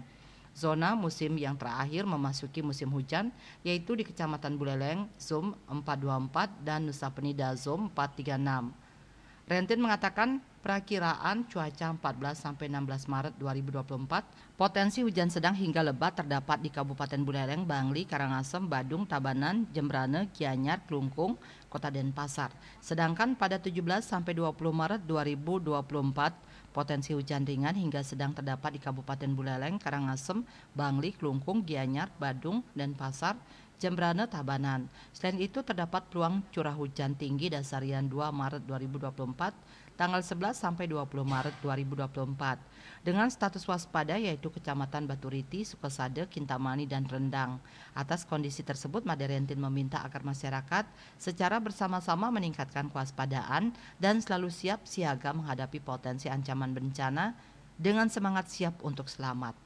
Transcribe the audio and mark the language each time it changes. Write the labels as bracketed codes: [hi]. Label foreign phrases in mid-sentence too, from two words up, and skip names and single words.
[id] Zona musim yang terakhir memasuki musim hujan yaitu di Kecamatan Buleleng, Zone 424, dan Nusa Penida, Zone 436. Rentin mengatakan perakiraan cuaca 14-16 Maret 2024, potensi hujan sedang hingga lebat terdapat di Kabupaten Buleleng, Bangli, Karangasem, Badung, Tabanan, Jembrane, Gianyar, Klungkung, Kota Denpasar. Sedangkan pada 17-20 Maret 2024, potensi hujan ringan hingga sedang terdapat di Kabupaten Buleleng, Karangasem, Bangli, Klungkung, Gianyar, Badung, Denpasar, Jembrane, Tabanan. Selain itu terdapat peluang curah hujan tinggi dasarian 2 Maret 2024 tanggal 11 sampai 20 Maret 2024 dengan status waspada yaitu Kecamatan Baturiti, Sukasade, Kintamani, dan Rendang. Atas kondisi tersebut, Made Rentin meminta agar masyarakat secara bersama-sama meningkatkan kewaspadaan dan selalu siap siaga menghadapi potensi ancaman bencana dengan semangat siap untuk selamat.